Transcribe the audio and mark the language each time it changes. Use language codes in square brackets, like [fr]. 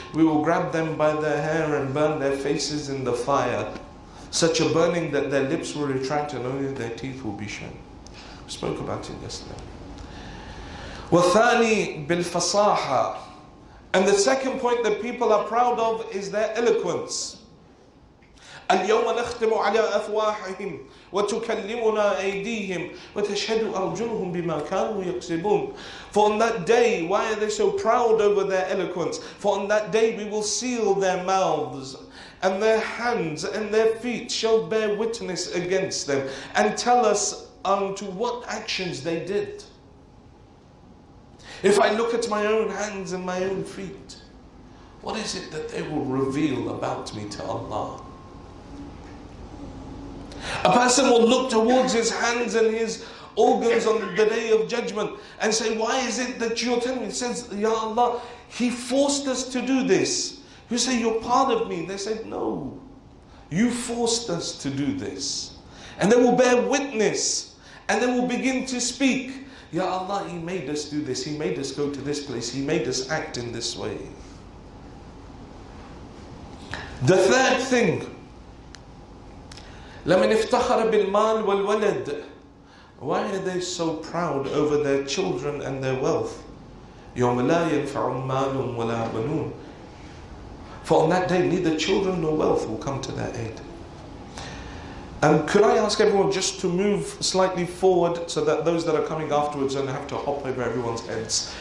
[en] We will grab them by their hair and burn their faces in the fire. Such a burning that their lips will retract and only their teeth will be shown. We spoke about it yesterday. [ar] وَثَانِي بِالْفَصَاحَةِ. [en] And the second point that people are proud of is their eloquence. [ar] اليوم نختم على أفواههم وتكلمنا أيديهم وتشهد أرجلهم بما كانوا يكسبون. [en] For on that day, why are they so proud over their eloquence? For on that day we will seal their mouths, and their hands and their feet shall bear witness against them and tell us unto what actions they did. If I look at my own hands and my own feet, what is it that they will reveal about me to Allah? A person will look towards his hands and his organs on the day of judgment and say, why is it that you're telling me? It says, Ya Allah, He forced us to do this. You say, you're part of me. They said, no, you forced us to do this. And they will bear witness and they will begin to speak. Ya Allah, He made us do this. He made us go to this place. He made us act in this way. The third thing, [ar] لَمَنْ افتخر بالمال والولد. [en] Why are they so proud over their children and their wealth? [ar] يوم لا ينفع مال ولا بنون. [en] For on that day neither children nor wealth will come to their aid. And could I ask everyone just to move slightly forward so that those that are coming afterwards don't have to hop over everyone's heads.